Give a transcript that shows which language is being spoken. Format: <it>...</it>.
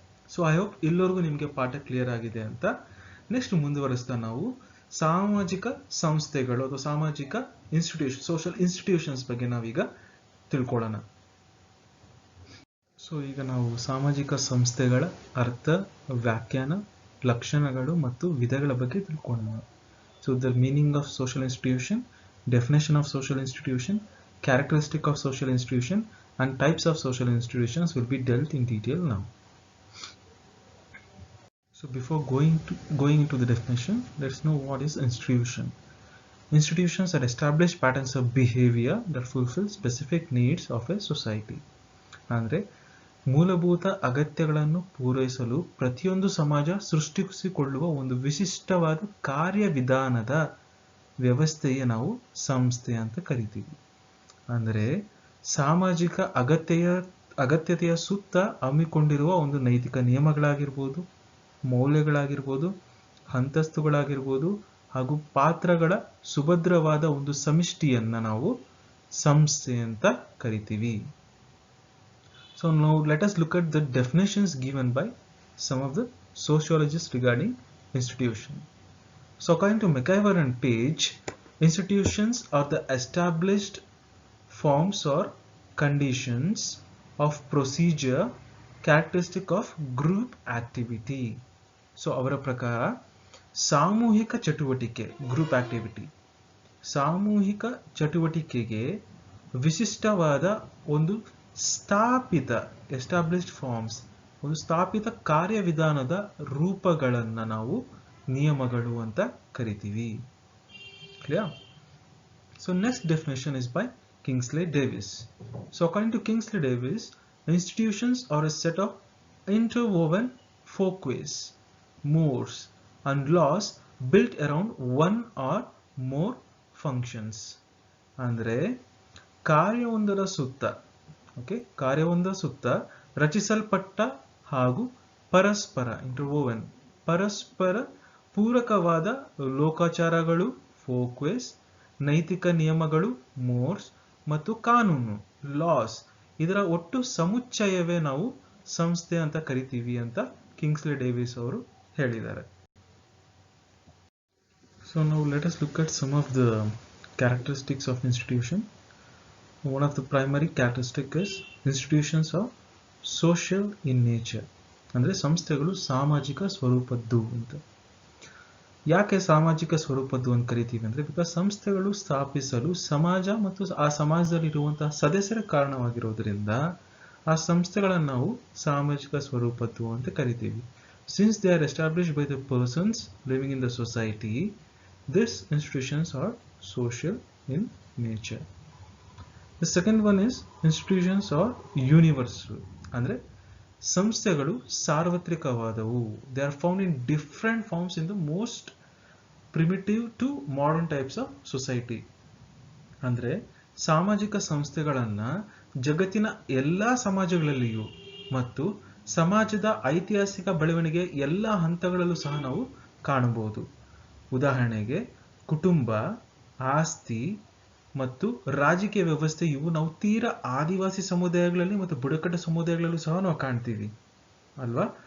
<en>so I hope</en> <kn>ಎಲ್ಲರಿಗೂ ನಿಮಗೆ ಪಾಠ ಕ್ಲಿಯರ್ ಆಗಿದೆ ಅಂತ. ನೆಕ್ಸ್ಟ್ ಮುಂದುವರಿಸ್ತಾ ನಾವು ಸಾಮಾಜಿಕ ಸಂಸ್ಥೆಗಳು ಅಥವಾ ಸಾಮಾಜಿಕ ಇನ್ಸ್ಟಿಟ್ಯೂಷನ್, ಸೋಷಿಯಲ್ ಇನ್ಸ್ಟಿಟ್ಯೂಷನ್ಸ್ ಬಗ್ಗೆ ನಾವೀಗ ತಿಳ್ಕೊಳ್ಳೋಣ. ಸೊ ಈಗ ನಾವು ಸಾಮಾಜಿಕ ಸಂಸ್ಥೆಗಳ ಅರ್ಥ, ವ್ಯಾಖ್ಯಾನ, ಲಕ್ಷಣಗಳು ಮತ್ತು ವಿಧಗಳ ಬಗ್ಗೆ ತಿಳ್ಕೊಳ್ಳೋಣ.</kn> <en>So the meaning of social institution, definition of social institution, characteristic of social institution and types of social institutions will be dealt in detail now. So before going into the definition, let's know what is institution. Institutions are established patterns of behavior that fulfill specific needs of a society.</en> <kn>ಅಂದ್ರೆ ಮೂಲಭೂತ ಅಗತ್ಯಗಳನ್ನು ಪೂರೈಸಲು ಪ್ರತಿಯೊಂದು ಸಮಾಜ ಸೃಷ್ಟಿಸಿಕೊಳ್ಳುವ ಒಂದು ವಿಶಿಷ್ಟವಾದ ಕಾರ್ಯವಿಧಾನದ ವ್ಯವಸ್ಥೆಯ ನಾವು ಸಂಸ್ಥೆ ಅಂತ ಕರಿತೀವಿ. ಅಂದರೆ ಸಾಮಾಜಿಕ ಅಗತ್ಯತೆಯ ಸುತ್ತ ಹಮ್ಮಿಕೊಂಡಿರುವ ಒಂದು ನೈತಿಕ ನಿಯಮಗಳಾಗಿರ್ಬೋದು, ಮೌಲ್ಯಗಳಾಗಿರ್ಬೋದು, ಅಂತಸ್ತುಗಳಾಗಿರ್ಬೋದು ಹಾಗೂ ಪಾತ್ರಗಳ ಸುಭದ್ರವಾದ ಒಂದು ಸಮಿಷ್ಟಿಯನ್ನ ನಾವು ಸಂಸ್ಥೆ ಅಂತ ಕರಿತೀವಿ.</kn> <en>So now let us look at the definitions given by some of the sociologists regarding institution. So according to McIver and Page, institutions are the established forms or conditions of procedure characteristic of group activity.</en> <kn>So ಅವರ ಪ್ರಕಾರ ಸಾಮೂಹಿಕ ಚಟುವಟಿಕೆ, group activity, ಸಾಮೂಹಿಕ ಚಟುವಟಿಕೆಗೆ ವಿಶಿಷ್ಟವಾದ ಒಂದು ಸ್ಥಾಪಿತ, established forms, ಒಂದು ಸ್ಥಾಪಿತ ಕಾರ್ಯವಿಧಾನದ ರೂಪಗಳನ್ನ ನಾವು ನಿಯಮಗಳು ಅಂತ ಕರಿತೀವಿ.</kn> <en>Clear? So next definition is by Kingsley Davis. So according to Kingsley Davis, institutions are a set of interwoven folkways, mores and laws built around one or more functions.</en> <kn>ಅಂದ್ರೆ ಕಾರ್ಯವೊಂದರ ಸುತ್ತ, ಕಾರ್ಯವೊಂದರ ಸುತ್ತ ರಚಿಸಲ್ಪಟ್ಟ ಹಾಗೂ ಪರಸ್ಪರ ಇಂಟರ್ವೋವನ್, ಪರಸ್ಪರ ಪೂರಕವಾದ ಲೋಕಾಚಾರಗಳು, ಫೋಕ್ವೇಸ್, ನೈತಿಕ ನಿಯಮಗಳು ಮೋರ್ಸ್ ಮತ್ತು ಕಾನೂನು ಲಾಸ್ ಇದರ ಒಟ್ಟು ಸಮುಚ್ಚಯವೇ ನಾವು ಸಂಸ್ಥೆ ಅಂತ ಕರಿತೀವಿ ಅಂತ ಕಿಂಗ್ಸ್ಲೆ ಡೇವಿಸ್ ಅವರು ಹೇಳಿದ್ದಾರೆ.</kn> <en>So now let us look at some of the characteristics of institution. One of the primary characteristic is institutions are social in nature.</en> <kn>ಅಂದ್ರೆ ಸಂಸ್ಥೆಗಳು ಸಾಮಾಜಿಕ ಸ್ವರೂಪದ್ದು ಅಂತ. ಯಾಕೆ ಸಾಮಾಜಿಕ ಸ್ವರೂಪದ್ದು ಅಂತ ಕರಿತೀವಿ ಅಂದ್ರೆ ಬಿಕಾಸ್ ಸಂಸ್ಥೆಗಳು ಸ್ಥಾಪಿಸಲು ಸಮಾಜ ಮತ್ತು ಆ ಸಮಾಜದಲ್ಲಿ ಇರುವಂತಹ ಸದಸ್ಯರ ಕಾರಣವಾಗಿರೋದ್ರಿಂದ ಆ ಸಂಸ್ಥೆಗಳನ್ನು ನಾವು ಸಾಮಾಜಿಕ ಸ್ವರೂಪದ್ದು ಅಂತ ಕರಿತೀವಿ.</kn> <en>Since they are established by the persons living in the society, these institutions are social in nature. The second one is institutions are universal.</en> <kn>ಅಂದ್ರೆ ಸಂಸ್ಥೆಗಳು ಸಾರ್ವತ್ರಿಕವಾದವು.</kn> <en>They are found in different forms in the most primitive to modern types of society.</en> <kn>ಅಂದ್ರೆ ಸಾಮಾಜಿಕ ಸಂಸ್ಥೆಗಳನ್ನ ಜಗತ್ತಿನ ಎಲ್ಲಾ ಸಮಾಜಗಳಲ್ಲಿಯೂ ಮತ್ತು ಸಮಾಜದ ಐತಿಹಾಸಿಕ ಬೆಳವಣಿಗೆ ಎಲ್ಲಾ ಹಂತಗಳಲ್ಲೂ ಸಹ ನಾವು ಕಾಣಬಹುದು. ಉದಾಹರಣೆಗೆ ಕುಟುಂಬ, ಆಸ್ತಿ ಮತ್ತು ರಾಜಕೀಯ ವ್ಯವಸ್ಥೆ ಇವು ನಾವು ತೀರಾ ಆದಿವಾಸಿ ಸಮುದಾಯಗಳಲ್ಲಿ ಮತ್ತು ಬುಡಕಟ್ಟು ಸಮುದಾಯಗಳಲ್ಲೂ ಸಹ ನಾವು ಕಾಣ್ತೀವಿ ಅಲ್ವಾ.</kn>